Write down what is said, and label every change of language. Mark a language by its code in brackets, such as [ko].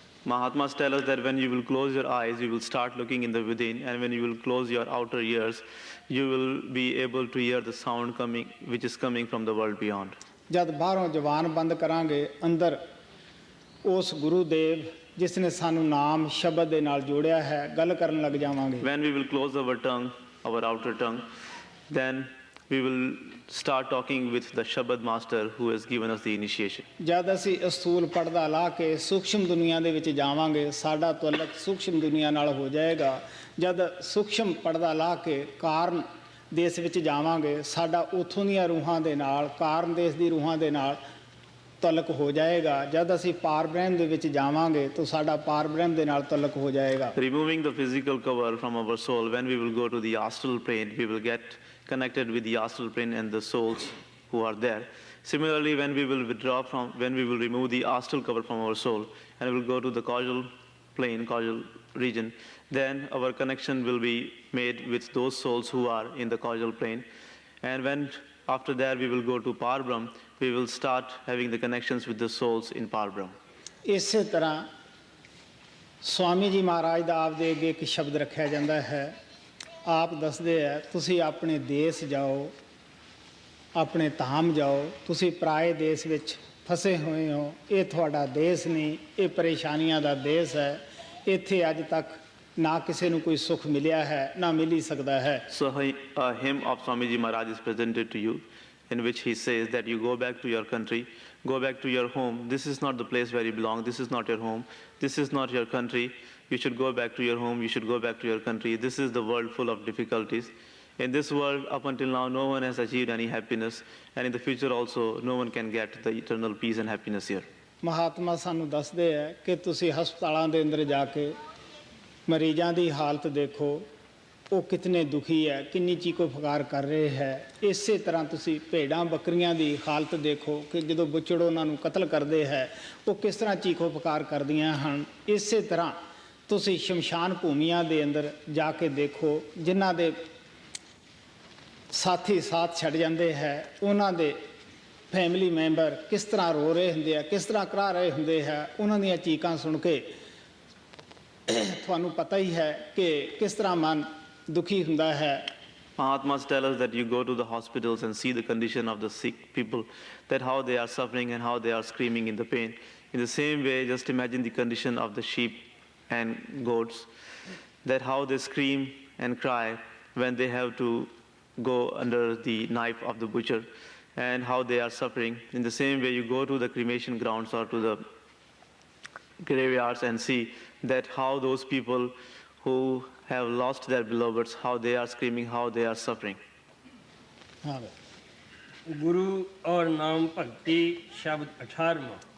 [en] Mahatmas tell us that when you will close your eyes, you will start looking in the within, and when you will close your outer ears, you will be able to hear the sound coming, which is coming from the world beyond. [pa] ਜਦ ਬਾਹਰੋਂ ਜ਼ੁਬਾਨ ਬੰਦ ਕਰਾਂਗੇ ਅੰਦਰ ਉਸ ਗੁਰੂ ਦੇਵ ਜਿਸ ਨੇ ਸਾਨੂੰ ਨਾਮ ਸ਼ਬਦ ਦੇ ਨਾਲ ਜੋੜਿਆ ਹੈ ਗੱਲ ਕਰਨ ਲੱਗ ਜਾਵਾਂਗੇ। [en] When we will close our tongue, our outer tongue, then we will start talking with the Shabad master who has given us the initiation. [pa] ਜਦ ਅਸੀਂ ਅਸੂਲ ਪਰਦਾ ਲਾ ਕੇ ਸੂਖਸ਼ਮ ਦੁਨੀਆ ਦੇ ਵਿੱਚ ਜਾਵਾਂਗੇ ਸਾਡਾ ਤਅਲਕ ਸੂਖਸ਼ਮ ਦੁਨੀਆ ਨਾਲ ਹੋ ਜਾਏਗਾ। ਜਦ ਸੂਖਸ਼ਮ ਪਰਦਾ ਲਾ ਕੇ ਕਾਰਨ ਦੇਸ਼ ਵਿੱਚ ਜਾਵਾਂਗੇ ਸਾਡਾ ਉੱਥੋਂ ਦੀਆਂ ਰੂਹਾਂ ਦੇ ਨਾਲ ਕਾਰਨ ਦੇਸ਼ ਦੀ ਰੂਹਾਂ ਦੇ ਨਾਲ ਤਅਲਕ ਹੋ ਜਾਏਗਾ। ਜਦ ਅਸੀਂ ਪਾਰ ਬ੍ਰਹਮ ਦੇ ਵਿੱਚ ਜਾਵਾਂਗੇ ਤਾਂ ਸਾਡਾ ਪਾਰ ਬ੍ਰਹਮ ਦੇ ਨਾਲ ਤਅਲਕ ਹੋ ਜਾਏਗਾ। [en] Removing the physical cover from our soul, when we will go to the astral plane, we will get connected with the astral plane and the souls who are there. Similarly, when we will remove the astral cover from our soul and we will go to the causal plane, causal region, then our connection will be made with those souls who are in the causal plane. And when after that we will go to Parbrahm, we will start having the connections with the souls in Parbrahm. [pa] ਇਸੇ ਤਰ੍ਹਾਂ ਸਵਾਮੀ ਜੀ ਮਹਾਰਾਜ ਦਾ ਆਪ ਦੇ ਅੱਗੇ ਇੱਕ ਸ਼ਬਦ ਰੱਖਿਆ ਜਾਂਦਾ ਹੈ। ਆਪ ਦੱਸਦੇ ਹੈ ਤੁਸੀਂ ਆਪਣੇ ਦੇਸ਼ ਜਾਓ, ਆਪਣੇ ਧਾਮ ਜਾਓ, ਤੁਸੀਂ ਪਰਾਏ ਦੇਸ਼ ਵਿੱਚ ਫਸੇ ਹੋਏ ਹੋ। ਇਹ ਤੁਹਾਡਾ ਦੇਸ਼ ਨਹੀਂ, ਇਹ ਪਰੇਸ਼ਾਨੀਆਂ ਦਾ ਦੇਸ਼ ਹੈ। ਇੱਥੇ ਅੱਜ ਤੱਕ ਨਾ ਕਿਸੇ ਨੂੰ ਕੋਈ ਸੁੱਖ ਮਿਲਿਆ ਹੈ ਨਾ ਮਿਲ ਹੀ ਸਕਦਾ ਹੈ। [en] So a hymn of Swamiji Maharaj is presented to you, in which he says that you go back to your country, go back to your home. This is not the place where you belong. This is not your home. This is not your country. You should go back to your home. You should go back to your country. This is the world full of difficulties. In this world, up until now, no one has achieved any happiness. And in the future also, no one can get the eternal peace and happiness here. [pa] Mahatma ਸਾਨੂੰ ਦੱਸਦੇ ਹੈ ਕਿ ਤੁਸੀਂ ਹਸਪਤਾਲਾਂ ਦੇ ਅੰਦਰ ਜਾ ਕੇ ਮਰੀਜ਼ਾਂ ਦੀ ਹਾਲਤ ਦੇਖੋ, ਉਹ ਕਿਤਨੇ ਦੁਖੀ ਹੈ, ਕਿੰਨੀ ਚੀਕੋ ਫਕਾਰ ਕਰ ਰਹੇ ਹੈ। ਇਸੇ ਤਰ੍ਹਾਂ ਤੁਸੀਂ ਭੇਡਾਂ ਬੱਕਰੀਆਂ ਦੀ ਹਾਲਤ ਦੇਖੋ ਕਿ ਜਦੋਂ ਬੁੱਚੜ ਉਹਨਾਂ ਨੂੰ ਕਤਲ ਕਰਦੇ ਹੈ ਉਹ ਕਿਸ ਤਰ੍ਹਾਂ ਚੀਕੋ ਫਕਾਰ ਕਰਦੀਆਂ ਹਨ। ਇਸੇ ਤਰ੍ਹਾਂ ਤੁਸੀਂ ਸ਼ਮਸ਼ਾਨ ਭੂਮੀਆਂ ਦੇ ਅੰਦਰ ਜਾ ਕੇ ਦੇਖੋ ਜਿਨ੍ਹਾਂ ਦੇ ਸਾਥੀ ਸਾਥ ਛੱਡ ਜਾਂਦੇ ਹੈ, ਉਹਨਾਂ ਦੇ ਫੈਮਿਲੀ ਮੈਂਬਰ ਕਿਸ ਤਰ੍ਹਾਂ ਰੋ ਰਹੇ ਹੁੰਦੇ ਆ, ਕਿਸ ਤਰ੍ਹਾਂ ਕਰਾ ਰਹੇ ਹੁੰਦੇ ਹੈ। ਉਹਨਾਂ ਦੀਆਂ ਚੀਕਾਂ ਸੁਣ ਕੇ ਤੁਹਾਨੂੰ ਪਤਾ ਹੀ ਹੈ ਕਿ ਕਿਸ ਤਰ੍ਹਾਂ ਮਨ ਦੁਖੀ ਹੁੰਦਾ ਹੈ। [en] Mahatmas tell us that you go to the hospitals and see the condition of the sick people, that how they are suffering and how they are screaming in the pain. In the same way, just imagine the condition of the sheep and goats, that how they scream and cry when they have to go under the knife of the butcher and how they are suffering. In the same way, you go to the cremation grounds or to the graveyards and see that how those people who have lost their beloveds, how they are screaming, how they are suffering. [pa] ਹਾਂ ਬਈ। [hi] गुरु और नाम भक्ति शब्द 18वां।